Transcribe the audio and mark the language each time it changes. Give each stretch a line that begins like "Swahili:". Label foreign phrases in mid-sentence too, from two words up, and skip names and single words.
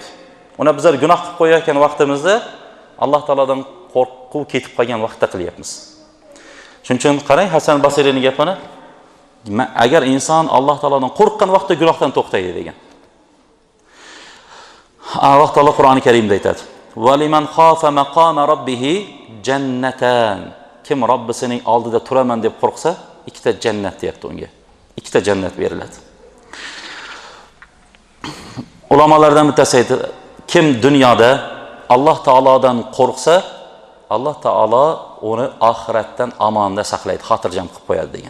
Uzbek: Uni bizlar gunoh qilib qo'yayotgan vaqtimizda Alloh taolodan qo'rquv ketib qolgan vaqtda qilyapmiz. Shuning uchun qarang Hasan al-Basrining gapini, agar inson Alloh taolodan qo'rqqan vaqtda gunohdan to'xtaydi degan. Alloh taolo Qur'oni Karimda aytadi:
Arabic: "ولمن خاف مقام ربه جنتان."
Uzbek: Kim Robbisining oldida turaman deb qo'rqsa, ikkita jannat deyapti unga. Ikkita jannat beriladi. Ulamolardan bittasi aytadi, kim dunyoda Alloh taolodan qo'rqsa, Alloh taolo uni oxiratdan amonda saqlaydi, xotirjam qilib qo'yadi degan.